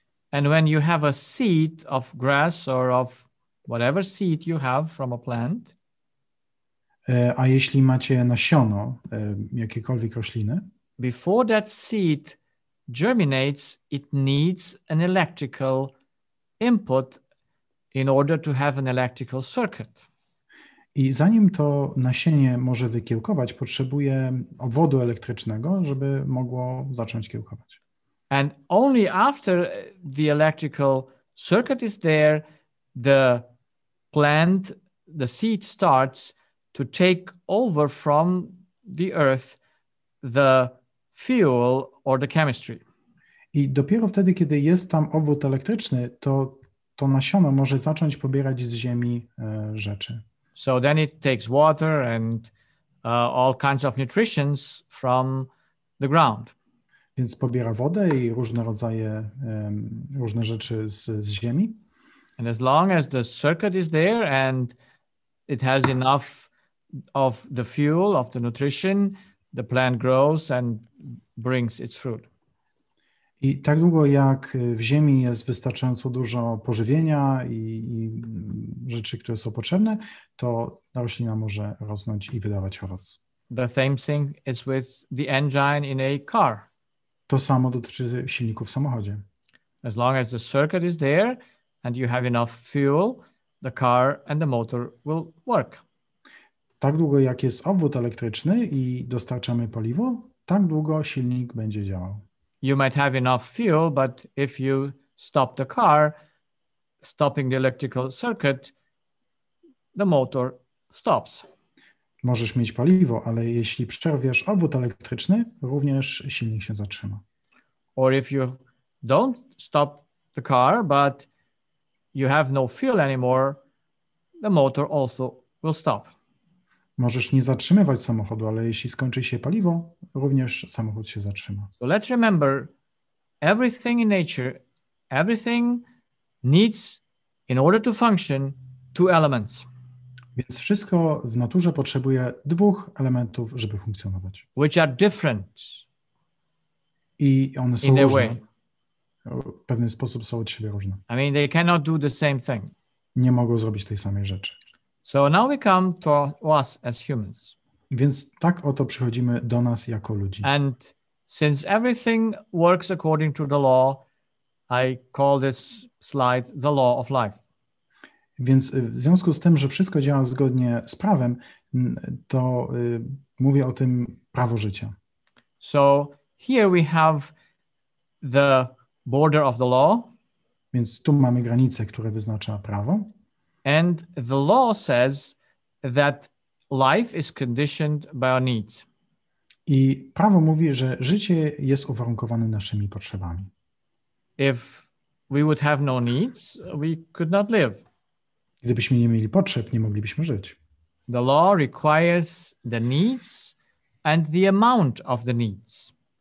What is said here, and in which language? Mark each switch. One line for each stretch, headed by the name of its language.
English: And when you have a seed of grass or of whatever seed you have from a plant,
Polish: A jeśli macie nasiono jakiejkolwiek rośliny,
English: before that seed germinates, it needs an electrical input in order to have an electrical circuit.
Polish: i zanim to nasienie może wykiełkować, potrzebuje obwodu elektrycznego, żeby mogło zacząć kiełkować.
English: And only after the electrical circuit is there, the plant, the seed starts to take over from the earth the fuel or the chemistry.
Polish: I dopiero wtedy, kiedy jest tam obwód elektryczny, to nasiono może zacząć pobierać z ziemi rzeczy.
English: So then it takes water and all kinds of nutritions from the ground.
Polish: Więc pobiera wodę i różne rodzaje, różne rzeczy z ziemi.
English: And as long as the circuit is there and it has enough of the fuel, of the nutrition, the plant grows and brings its fruit.
Polish: I tak długo jak w ziemi jest wystarczająco dużo pożywienia i rzeczy, które są potrzebne, to ta roślina może rosnąć i wydawać owoc.
English: The same thing is with the engine in a car.
Polish: To samo dotyczy silników w samochodzie.
English: As long as the circuit is there and you have enough fuel, the car and the motor will work.
Polish: Tak długo jak jest obwód elektryczny i dostarczamy paliwo, tak długo silnik będzie działał.
English: You might have enough fuel, but if you stop the car, stopping the electrical circuit, the motor stops.
Polish: Możesz mieć paliwo, ale jeśli przerwiesz obwód elektryczny, również silnik się zatrzyma.
English: Or if you don't stop the car, but you have no fuel anymore, the motor also will stop.
Polish: Możesz nie zatrzymywać samochodu, ale jeśli skończy się paliwo, również samochód się zatrzyma.
English: So let's remember, everything in nature, everything needs, in order to function, 2 elements.
Polish: Więc wszystko w naturze potrzebuje 2 elementów, żeby funkcjonować.
English: Which are different
Polish: I one są
English: in a
Polish: różne.
English: way.
Polish: W pewien sposób są od siebie różne.
English: I mean, they cannot do the same thing.
Polish: Nie mogą zrobić tej samej rzeczy.
English: So now we come to us as humans.
Polish: Więc tak oto przychodzimy do nas jako ludzi.
English: And since everything works according to the law, I call this slide the law of life.
Polish: Więc w związku z tym, że wszystko działa zgodnie z prawem, to mówię o tym prawo życia.
English: So here we have the border of the law.
Polish: Więc tu mamy granicę, które wyznacza prawo.
English: And the law says that life is conditioned by our needs.
Polish: I prawo mówi, że życie jest uwarunkowane naszymi potrzebami.
English: If we would have no needs, we could not live.
Polish: Gdybyśmy nie mieli potrzeb, nie moglibyśmy żyć.
English: The law requires the needs and the amount of the needs.